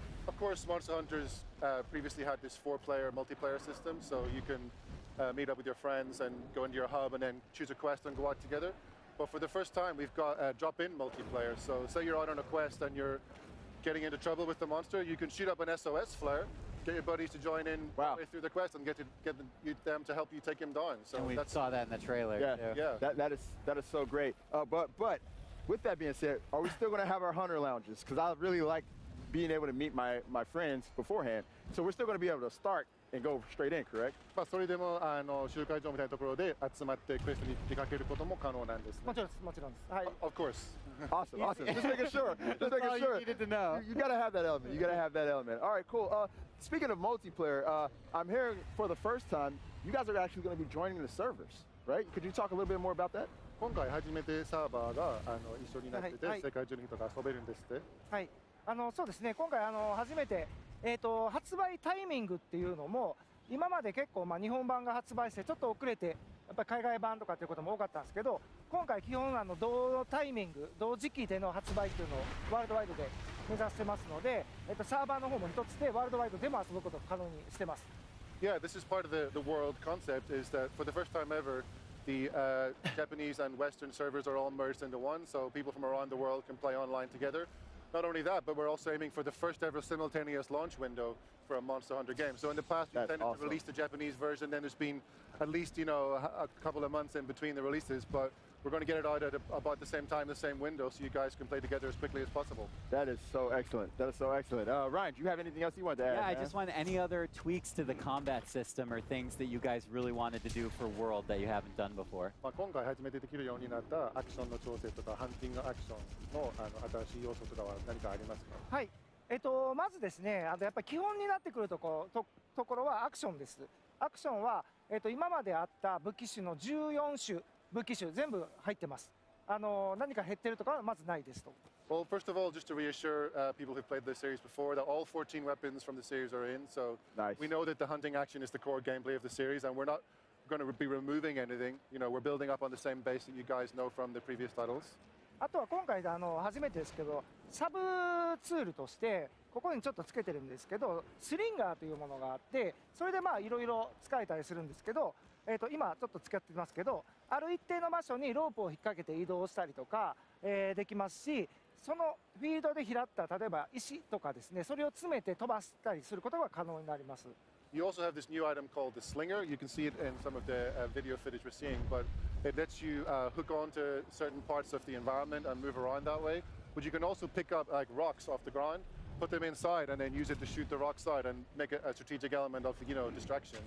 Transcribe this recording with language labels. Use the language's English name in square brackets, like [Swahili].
[English] Of course, Monster Hunters previously had this 4-player multiplayer system, so you can meet up with your friends and go into your hub and then choose a quest and go out together. But for the first time, we've got drop-in multiplayer. So say you're out on a quest and you're getting into trouble with the monster, you can shoot up an SOS flare, get your buddies to join in through the quest and get them to help you take him down. So and we saw that in the trailer. Yeah. That is so great. But with that being said, are we still going to have our hunter lounges? Because I really like being able to meet my friends beforehand. So we're still going to be able to start and go straight in, correct? [Japanese] それでも集会場みたいなところで集まってクエストに出かけることも可能なんですね。もちろんです、もちろんです。はい。 [English] Of course. Awesome. Just making sure. You needed to know. You gotta have that element. You gotta have that element. All right, cool. Speaking of multiplayer, I'm hearing for the first time you guys are actually going to be joining the servers, right? Could you talk a little bit more about that? [Japanese] 今回初めてサーバーが一緒になってて、世界中の人が遊べるんですって。はい。そうですね。今回初めて発売タイミングっていうのも今まで結構日本版が発売してちょっと遅れてやっぱり海外版とかっていうことも多かったんですけど、今回基本同タイミング同時期での発売っていうのをワールドワイドで目指してますので、サーバーの方も一つでワールドワイドでも遊ぶことを可能にしてます。 [English] Yeah, this is part of the world concept is that for the first time ever, the Japanese and Western servers are all merged into one, so people from around the world can play online together. Not only that, but we're also aiming for the first ever simultaneous launch window for a Monster Hunter game. So in the past, we tended to release the Japanese version, then there's been at least, you know, a couple of months in between the releases, but we're going to get it out at about the same time, the same window, so you guys can play together as quickly as possible. That is so excellent. That is so excellent. Ryan, do you have anything else you want to add? Yeah, I man? just want any other tweaks to the combat system or things that you guys really wanted to do for World that you haven't done before. [Japanese] まあ今回初めてできるようになったアクションの調整とかハンティングアクションの新しい要素とかは何かありますか？はい、まずですね、やっぱり基本になってくるところはアクションです。アクションは、今まであった武器種の14種武器種全部入ってます。何か減ってるとかはまずないですと。 [English] Well, first of all, just to reassure people who've played the series before that all 14 weapons from the series are in. So nice. We know that the hunting action is the core gameplay of the series, and we're not going to be removing anything. You know, we're building up on the same base that you guys know from the previous titles. [Japanese] あとは今回で初めてですけど、サブツールとしてここにちょっとつけてるんですけど、スリンガーというものがあって、それでまあいろいろ使えたりするんですけど、今ちょっと使ってますけど、ある一定の場所にロープを引っ掛けて移動したりとか、できますし、そのフィールドで拾った例えば石とかですね、それを詰めて飛ばしたりすることが可能になります。 [English] You also have this new item called the slinger. You can see it in some of the video footage we're seeing, but it lets you hook onto certain parts of the environment and move around that way. But you can also pick up like rocks off the ground, put them inside, and then use it to shoot the rocks out and make it a strategic element of, you know, distraction.